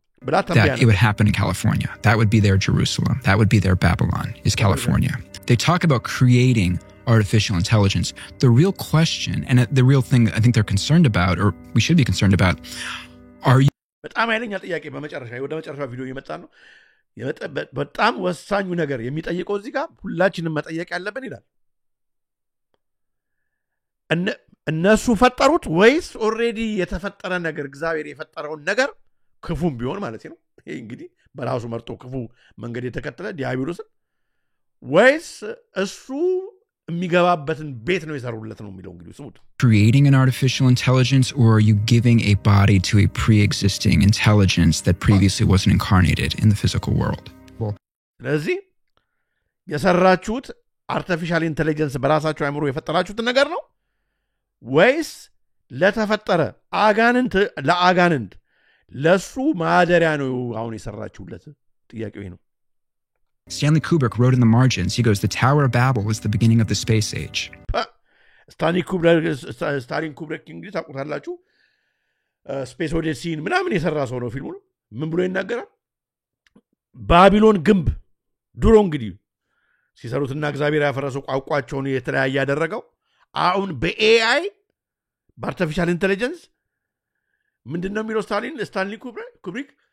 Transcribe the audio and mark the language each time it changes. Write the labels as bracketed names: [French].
[English] that it would happen in California that would be their Jerusalem that would be their Babylon is California they talk about creating artificial intelligence the real question and the real thing I think they're concerned about or we should be concerned about are you [Amharic] በጣም አይለኛ ጥያቄ ወደ መጨረሻ ቪዲዮ እየመጣ ነው በጣም ወሳኙ ነገር የሚጠይቀው እዚህ ጋር ሁላችንም መጠየቅ ያለብን ይላል እነሱ ፈጠሩት ወይስ ኦሬዲ የተፈጠረ ነገር እግዚአብሔር የፈጠረውን ነገር ክፉም ቢሆን ማለት ነው ይሄ እንግዲህ በራሱ መርጦ ክፉ መንገድ የተከተለ ዲያብሎስን ወይስ እሱ የሚገባበትን ቤት ነው የሰሩለት ነው የሚለው እንግዲህ ስሙት [English] creating an artificial intelligence or are you giving a body to a pre-existing intelligence that previously wasn't incarnated in the physical world [Amharic] ስለዚህ የሰራችሁት artificial intelligence በራሳችሁ አእምሮ የፈጠራችሁት ነገር ነው ወይስ ለተፈጠረ ለአጋንንት ለሱ ማደሪያ ነው አሁን የሰራችሁለት ጥያቄው ይሄ ነው [English] Stanley Kubrick wrote in the margins he goes the Tower of Babel was the beginning of the space age [Amharic] Stanley Kubrick እንግዲህ ታውቁታላችሁ ስፔስ ኦዲሲን ምናምን የሰራ ሰው ነው ፊልሙ ምን ብሎ ይናገራል ባቢሎን ግንብ ድሮ እንግዲህ ሲሰሩትና እግዚአብሔር ያፈረሰው ቋንቋቸውን የተለያየ ያደረገው አሁን በኤአይ በአርቲፊሻል ኢንተለጀንስ ምንድነው የሚለው ስታንሊ ኩብሪክ